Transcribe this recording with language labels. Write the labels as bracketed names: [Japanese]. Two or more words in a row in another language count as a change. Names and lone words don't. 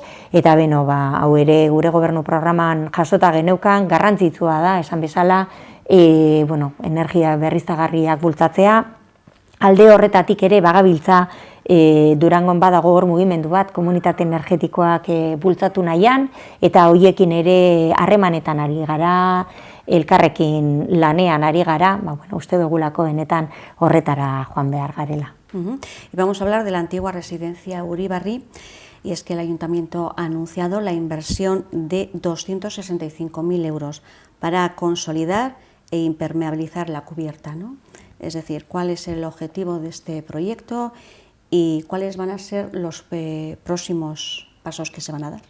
[Basque] eta hau ere gure gobernu programan jasota geneukan, garrantzitsua da, esan bezala, energia berriztagarriak bultzatzea, alde horretatik ere bagabiltza Durangon badago hor mugimendu bat, komunitate energetikoak bultzatu nahian, eta hoiekin ere harremanetan ari gara, elkarrekin lanean ari gara, uste dugulako benetan horretara joan behar garela. [Spanish] Y vamos a hablar de la antigua residencia Uribarri, y es que el Ayuntamiento ha anunciado la inversión de 265.000 euros para consolidar e impermeabilizar la cubierta, ¿no? Es decir, ¿cuál es el objetivo de este proyecto y cuáles van a ser los próximos pasos que se van a dar?